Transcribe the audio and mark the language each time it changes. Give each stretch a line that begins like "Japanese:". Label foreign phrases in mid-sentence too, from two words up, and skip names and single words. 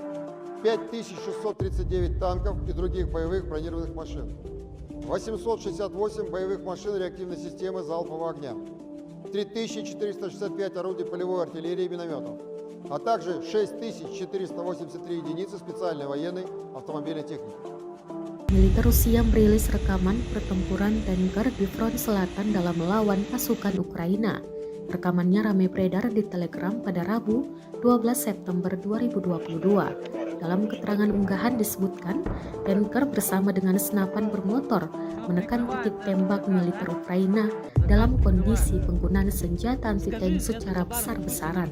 Russian: 5639 танков и других боевых бронированных машин, 868 боевых машин реактивной системы залпового огня, 3465 орудий полевой артиллерии и минометов, а также 6483 единицы специальной военной автомобильной техники.
Indonesian: Militer Rusia merilis rekaman pertempuran tanker di front selatan dalam melawan pasukan Ukraina. Rekamannya ramai beredar di Telegram pada Rabu, 12 September 2022. Dalam keterangan unggahan disebutkan, tanker bersama dengan senapan bermotor menekan titik tembak militer Ukraina dalam kondisi penggunaan senjata anti-tank secara besar-besaran.